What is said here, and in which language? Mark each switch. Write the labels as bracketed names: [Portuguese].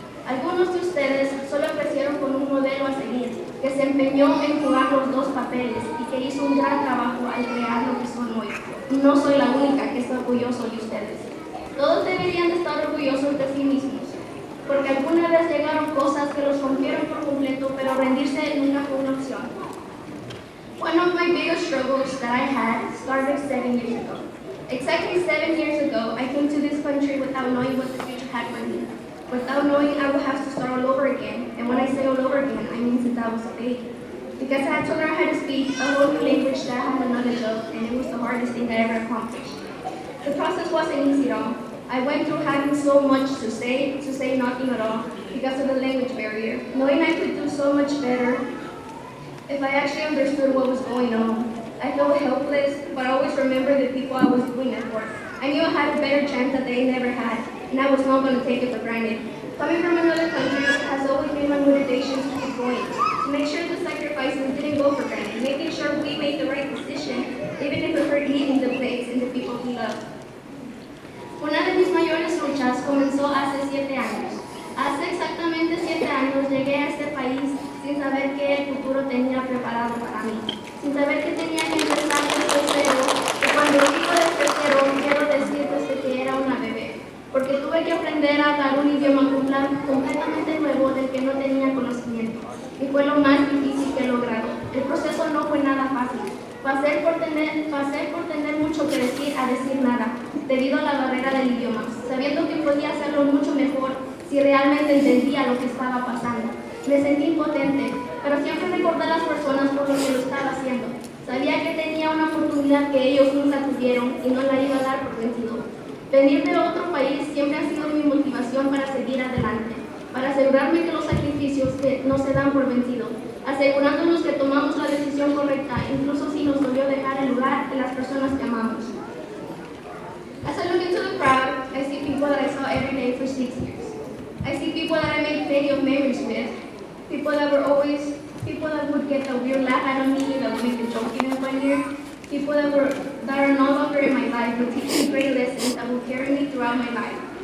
[Spanish] Algunos de ustedes solo crecieron con un modelo a seguir, que se empeñó en jugar los dos papeles y que hizo un gran trabajo al crear lo que son hoy. Y no soy la única que está orgulloso de ustedes. Todos deberían de estar orgullosos de sí mismos, porque alguna vez llegaron cosas que los rompieron por completo, pero rendirse nunca fue una opción. [English] One of my biggest struggles that I had started 7 years ago. Exactly 7 years ago, I came to this country without knowing what the future had for me. Without knowing I would have to start all over again. And when I say all over again, I mean since I was a baby. Because I had to learn how to speak a whole new language that I had no knowledge of, and it was the hardest thing I ever accomplished. The process wasn't easy at all. I went through having so much to say nothing at all because of the language barrier. Knowing I could do so much better if I actually understood what was going on. I felt helpless, but I always remember the people I was doing it for. I knew I had a better chance that they never had, and I was not going to take it for granted. Coming from another country has always been my motivation to keep going, to make sure the sacrifices didn't go for granted, making sure we made the right decision, even if it hurt leaving the place and the people we love. [Spanish] Una de mis mayores luchas comenzó hace 7 años. Hace exactamente 7 años llegué a este país sin saber qué el futuro tenía preparado para mí, sin saber que tenía que empezar desde cero, y cuando digo desde cero quiero decir desde que era una bebé, porque tuve que aprender a hablar un idioma completamente nuevo del que no tenía conocimiento, y fue lo más difícil que he logrado. El proceso no fue nada fácil. Pasé por tener mucho que decir a decir nada, debido a la barrera del idioma, sabiendo que podía hacerlo mucho mejor si realmente entendía lo que estaba pasando. Me sentí impotente, pero siempre recordé a las personas por lo que lo estaba haciendo. Sabía que tenía una oportunidad que ellos nunca tuvieron y no la iba a dar por vencido. Venir de otro país siempre ha sido mi motivación para seguir adelante, para asegurarme que los sacrificios no se dan por vencido, asegurándonos que tomamos la decisión correcta, incluso si nos dolió dejar el lugar de las personas que amamos. [English] As I look into the crowd, I see people that I saw every day for 6 years. I see people that I made plenty of memories with, people that would get the weird laugh out of me, that would make the joke even funnier, people that are no longer in my life, but teach me great lessons that will carry me throughout my life.